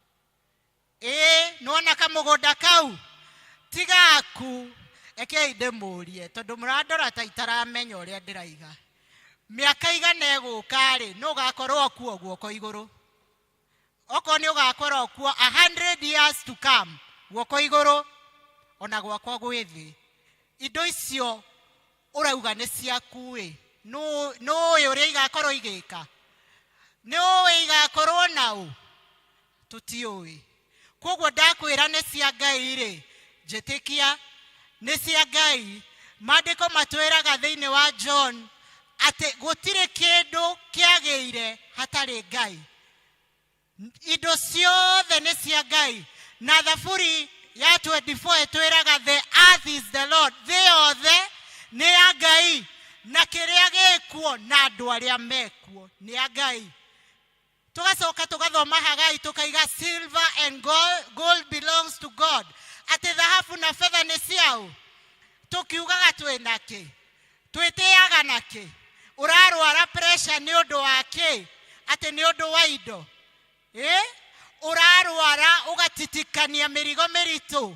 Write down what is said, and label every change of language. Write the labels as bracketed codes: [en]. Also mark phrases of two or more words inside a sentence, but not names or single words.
[ki] Nona kamũgũnda kau ti gaku. Ekei ndĩmũrie tondũ mũrandora ta itaramenya ũrĩa ndĩraiga. Mĩaka igana ĩgũka rĩ, nĩ ũgakorwo kuo guoko igũrũ. Okorwo nĩ ũgakorwo kuo 100 [en] years to come, [ki] guoko igũrũ, ona gwakwa gwĩ thĩ. Indo icio ũrauga nĩ ciaku ĩ, nũĩ ũrĩa igakorwo igĩka? Nũĩ igakorwo naũ? Tũtiũĩ. Koguo ndakwĩra nĩ cia Ngai rĩ, njĩtĩkia nĩ cia Ngai. Maandĩko matwĩraga thĩinĩ wa John atĩ gũtirĩ kĩndũ kĩagĩire hatarĩ Ngai. Indo ciothe nĩ cia Ngai. Na Thaburi ya 24 twĩraga [en] the earth is the Lord, [ki] thĩ yothe nĩ ya Ngai, na kĩrĩa gĩkuo na andũ arĩa mekuo nĩ ya Ngai. Tugacoka tugathoma Hagai tukaiga [en] silver and gold belongs to God. [ki] Atĩ thahabu na fedha nĩ ciao. Tukiugaga twĩna kĩ? Twĩtĩaga na kĩ? Ũrarwara pressure nĩ ũndũ wa kĩ? Atĩ nĩ ũndũ wa indo. Ũrarwara ũgatitikania mĩrigo mĩritũ.